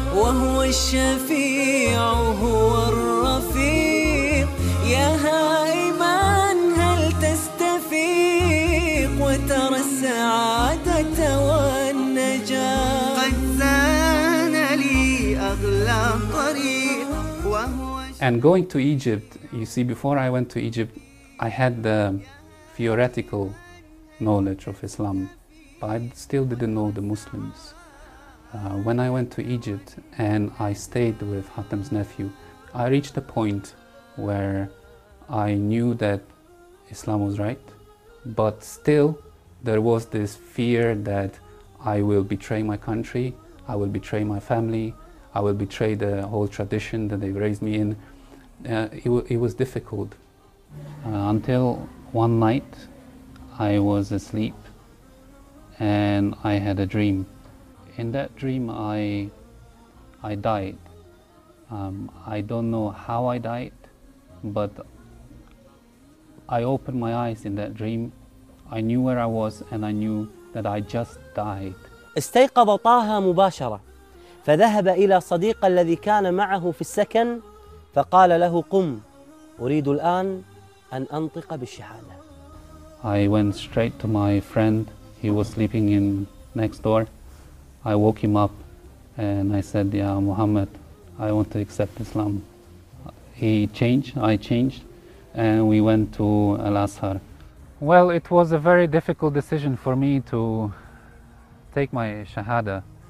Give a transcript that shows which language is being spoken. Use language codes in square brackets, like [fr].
[ar] الشفيع هو الرفيق يا هائمان هل تستفيق وترى السعادة والنجاة قد زان لي أغلى طريق وهو. [en] And going to Egypt, you see, before I went to Egypt, I had the theoretical knowledge of Islam, but I still didn't know the Muslims. When I went to Egypt and I stayed with Hatem's nephew, I reached a point where I knew that Islam was right, but still there was this fear that I will betray my country, I will betray my family, I will betray the whole tradition that they've raised me in. It was difficult. Until one night I was asleep and I had a dream. In that dream, I died. I don't know how I died, but I opened my eyes in that dream. I knew where I was, and I knew that I just died. [ar] استيقظ طه مباشرة، فذهب إلى صديق الذي كان معه في السكن، فقال له قم، أريد الآن أن أنطق بالشهادة. [en] I went straight to my friend. He was sleeping in next door. I woke him up and I said, "Yeah, Muhammad, I want to accept Islam." I changed, and we went to Al-Azhar. Well, it was a very difficult decision for me to take my Shahada.